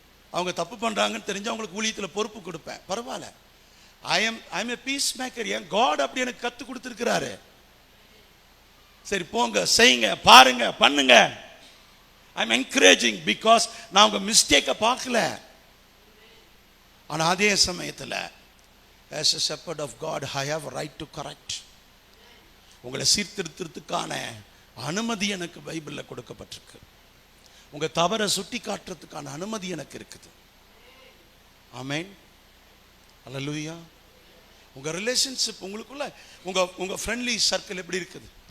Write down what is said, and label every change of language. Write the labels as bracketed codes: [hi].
[ta] அவங்க தப்பு பண்ணுறாங்கன்னு தெரிஞ்சு அவங்களுக்கு ஊழியத்தில் பொறுப்பு கொடுப்பேன். பரவாயில்ல, [en] I am a peace maker. [ta] N God அப்படி எனக்கு கற்றுக் கொடுத்துருக்கிறாரு. சரி போங்க, செய்யுங்க, பாருங்க, பண்ணுங்க. [en] I am encouraging because [ta] நான் உங்கள் மிஸ்டேக்கை பார்க்கல. ஆனால் அதே சமயத்தில் [en] as a shepherd of God I have a right to correct. [ta] உங்களை சீர்திருத்தத்துக்கான அனுமதி எனக்கு பைபிளில் கொடுக்கப்பட்டிருக்கு. உங்கள் தவறை சுட்டி காட்டுறதுக்கான அனுமதி எனக்கு இருக்குது. ஆமென். அல்லேலூயா. உங்கள் ரிலேஷன்ஷிப் உங்களுக்குள்ள உங்கள் ஃப்ரெண்ட்லி சர்க்கிள் எப்படி இருக்குது?